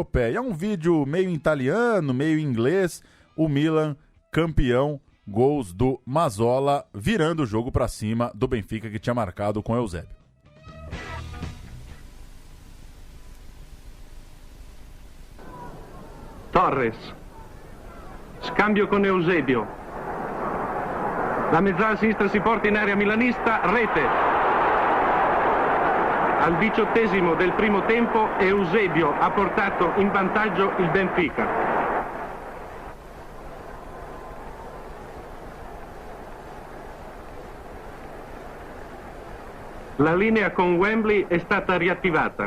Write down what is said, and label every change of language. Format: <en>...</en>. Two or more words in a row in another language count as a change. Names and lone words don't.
<pt>É um vídeo meio italiano, meio inglês, o Milan campeão, gols do Mazola, virando o jogo para cima do Benfica, que tinha marcado com o Eusébio. Torres,</pt> <it>scambio con Eusébio, la mezzala sinistra si porta in area milanista, rete. Al 18° del primo tempo Eusébio ha portato in vantaggio il Benfica. La linea con Wembley è stata riattivata.</it>